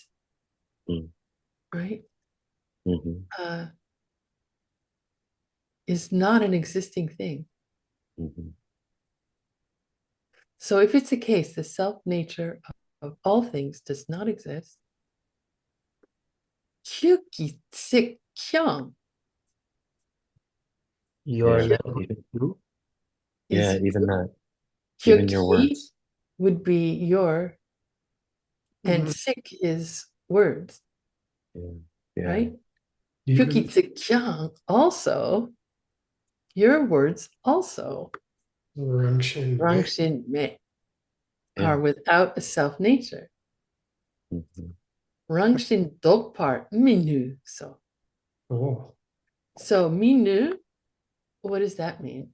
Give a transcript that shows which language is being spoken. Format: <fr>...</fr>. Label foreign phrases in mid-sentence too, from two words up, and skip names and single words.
<en>Mm. right? Hmm. Is not an existing thing. Hmm. So if it's the case, the self nature of all things does not exist.</en> <bo>Kyuki tsik kyang</bo> <en>Your Yeah, level even, two. yeah, is even that, even your kyuki words. would be your, and Mhm. sik is words, Yeah, yeah, right? Even</en> <bo>Kyuki tsik kyang</bo> <en>also, your words also, Rangshin.</en> <bo>rangshin me,</bo> <en>yeah. are without a self nature. Mhm.</en> <bo>Rangshin dokpar minu.</bo> <en>Oh, So minu, what does that mean?</en>